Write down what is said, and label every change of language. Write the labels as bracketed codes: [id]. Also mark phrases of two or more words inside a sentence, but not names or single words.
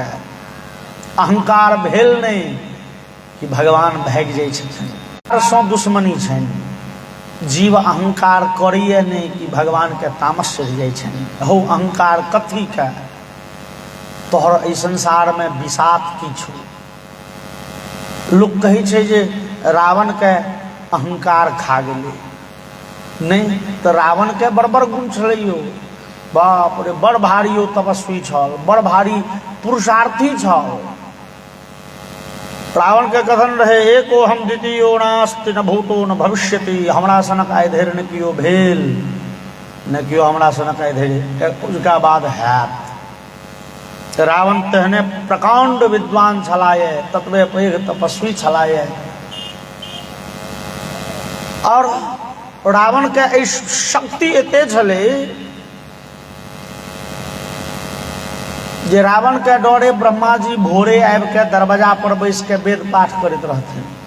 [mai] अहंकार भेल नहीं कि भगवान भागि जाइ छथिन। सँ दुश्मनी छनि। जीव अहंकार करिए नहीं कि भगवान के तामस चढ़ि जाइ छनि। हो अहंकार कथी के? तोहर एहि संसार में विषात की छौ? लोग कहै छै जे रावण के अहंकार खा गेलै। नहीं तो रावण के बड़ बड़ गुण छलैयो। बाप रे, बड़ भारी ओ तपस्वी छल, बड़ भारी पुरुषार्थी छल। रावण के कथन रहे [sa] एको हम द्वितीयो नास्ति न भूतो न भविष्यति, [mai] हमरा सनक आइ धरि न कियो भेल न कियो हमरा सनक आइ धरि उसका बाद हैत। रावण तेहने प्रकांड विद्वान छलाये, ततबे पैघ तपस्वी छलाये। और रावण के एहि शक्ति एते छलै जे रावण के डरे ब्रह्मा जी भोरे आबि के दरवाजा पर बैस के वेद पाठ करैत रहथिन।